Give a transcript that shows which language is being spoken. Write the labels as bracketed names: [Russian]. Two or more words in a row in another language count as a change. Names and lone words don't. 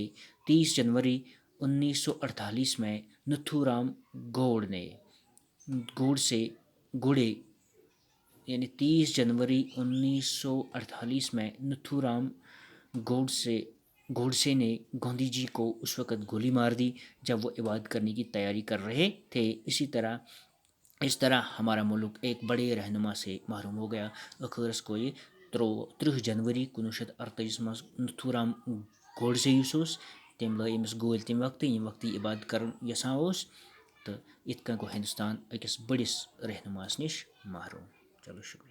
[Urdu] 30 جنوری 1948 میں نتھو رام گوڑے یعنی 30 جنوری 1948 میں نتھو رام گوڈسے نے گاندھی جی کو اس وقت گولی مار دی جب وہ عبادت کرنے کی تیاری کر رہے تھے۔ اسی طرح اس طرح ہمارا ملک ایک بڑے رہنما سے محروم ہو گیا۔ [Kashmiri] ٲخرس گوٚو یہِ 30 جنوری 1948 منٛز نتھورام گوڈزے یُس اوس تٔمۍ لٲے أمِس گوٗلۍ تمہِ وقتہٕ ییٚمہِ وقتہٕ یہِ عبادت کَرُن یَژھان اوس، تہٕ یِتھ کٔنۍ گوٚو ہِندُستان أکِس بٔڑِس رہنُماہَس نِش محروم۔ [Urdu] چلو شُکریہ۔